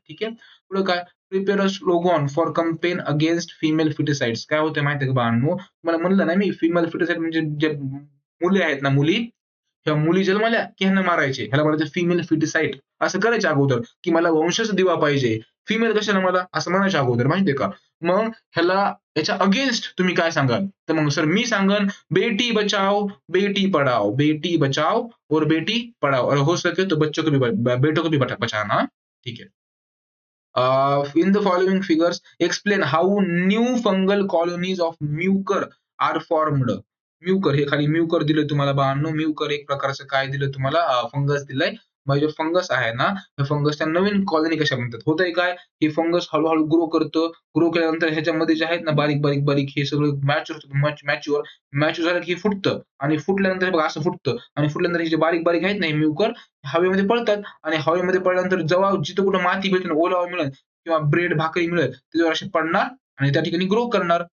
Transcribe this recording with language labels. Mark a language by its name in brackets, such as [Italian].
[Marathi] ठीक आहे, पुढे काय, [English] Prepare a slogan for campaign against female foeticides. [Marathi] काय होतं माहिती आहे का बाळांनो, मला म्हणलं ना मी, फिमेल फिटिसाइड म्हणजे जे मुली आहेत ना, मुली, ह्या मुली जन्मल्या की ह्यांना मारायचे, ह्याला म्हणायचे फिमेल फिटिसाइड. असं करायचे अगोदर, की मला वंशज दिवा पाहिजे, फिमेल कशाला मला, असं म्हणायचे अगोदर, माहितीये का. मग ह्याला, याच्या अगेन्स्ट तुम्ही काय सांगाल, तर मग सर मी सांगन, [Hindi] बेटी बचाओ बेटी पढ़ाओ, बेटी बचाओ और बेटी पढ़ाओ, और हो सके तो बच्चों को भी बेटों को भी बचाना. ठीक है. [English] In the following figures, explain how new fungal colonies of mucor are formed. [Marathi] Mucor, हे खाली म्युकर दिलं तुम्हाला बाळांनो, म्युकर एक प्रकारचं काय दिलं तुम्हाला, फंगस दिलंय. मग जे फंगस आहे ना, हे फंगसच्या नवीन कॉलनी कशा म्हणतात, होतंय काय, हे फंगस हळूहळू ग्रो करतं, ग्रो केल्यानंतर ह्याच्यामध्ये जे आहेत ना, बारीक बारीक बारीक हे सगळं मॅच्युअर मॅच्युअर झालं की हे फुटतं, आणि फुटल्यानंतर हे बघा असं फुटतं, आणि फुटल्यानंतर हे जे बारीक बारीक आहेत ना, हे म्युकर हवेमध्ये पडतात, आणि हवेमध्ये पडल्यानंतर जेव्हा जिथं कुठं माती भेटेल, ओलावा मिळेल किंवा ब्रेड भाकरी मिळेल, त्याच्यावर असे पडणार आणि त्या ठिकाणी ग्रो करणार.